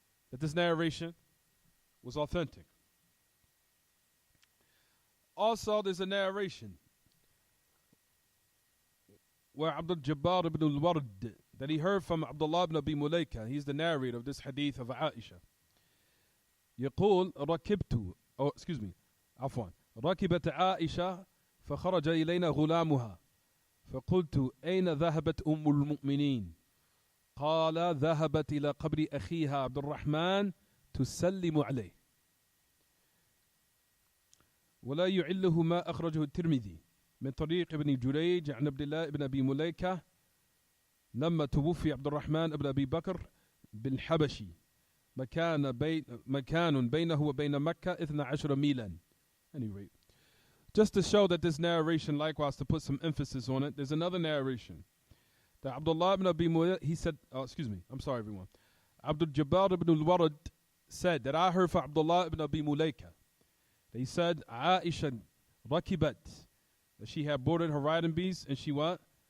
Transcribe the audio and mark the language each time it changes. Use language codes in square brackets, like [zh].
[en] That this narration was authentic. Also, there's a narration where Abdul Jabbar ibn al-Ward, that he heard from Abdullah ibn Abi Mulaika. He's the narrator of this hadith of Aisha. [ar] يقول ركبت عفوا ركبت عائشة فخرج إلينا غلامها فقلت أين ذهبت أم المؤمنين قال ذهبت إلى قبر أخيها عبد الرحمن تسلم عليه ولا يعله ما أخرجه الترمذي من طريق ابن جريج عن عبد الله بن أبي مليكة لما توفي عبد الرحمن بن أبي بكر بالحبشي مكان بينه وبين مكة 12 ميلا. [en] Anyway, just to show that this narration, likewise, to put some emphasis on it, there's another narration that Abdullah ibn Abi Mulaika, he said, I'm sorry, everyone. Abdul Jabbar ibn al-Warad said that I heard from Abdullah ibn Abi Mulaika. He said, Aisha rakibat, that she had boarded her riding beast, and she what?